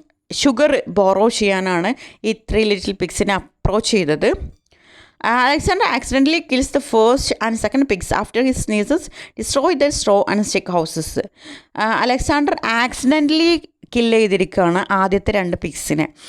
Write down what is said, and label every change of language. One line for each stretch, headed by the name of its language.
Malayalam: Sugar borrow ചെയ്യാനാണ് ഈ 3 little പിഗ്സിനെ approach ചെയ്തത്.
English: Alexander accidentally kills the first and second pigs after his sneezes destroy their straw and stick houses.
Malayalam: Alexander accidentally kill ചെയ്തിരിക്കുകയാണ് ആദ്യത്തെ 2 പിഗ്സിനെ.